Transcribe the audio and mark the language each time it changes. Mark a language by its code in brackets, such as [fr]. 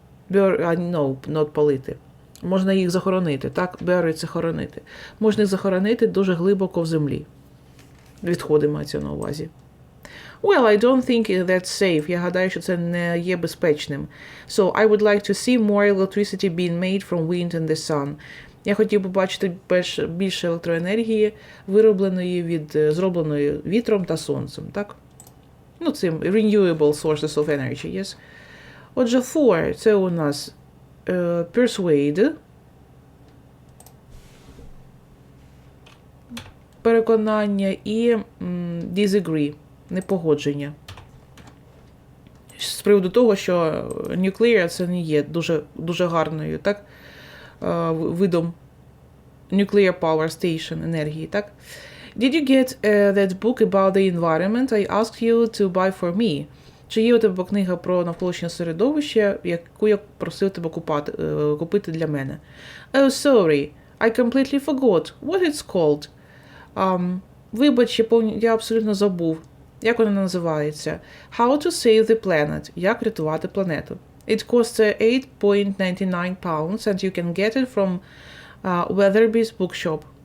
[en] No, not палити. [uk] Можна їх захоронити, так? Bury – це хоронити. Можна їх захоронити дуже глибоко в землі. Відходи мається на увазі. [en] Well, I don't think that's safe. [uk] Я гадаю, що це не є безпечним. [en] So, I would like to see more electricity being made from wind and the sun. [uk] Я хотів би бачити більше електроенергії, зробленої вітром та сонцем, так? Ну, цим [en] renewable sources of energy, yes? [uk] Отже, for – це у нас persuade, переконання, і disagree, непогодження. З приводу того, що nuclear – це не є дуже гарною, так? Видом nuclear power station енергії, так? [en] Did you get that book about the environment I asked you to buy for me? [uk] Чи є у тебе книга про навколишнє середовище, яку я просив тебе купити для мене? [en] Oh, sorry, I completely forgot. What it's called? [uk] Вибач, я абсолютно забув. Як вона називається? [en] How to save the planet. [uk] Як рятувати планету. [en] It costs £8.99 and you can get it from Weatherby's bookshop.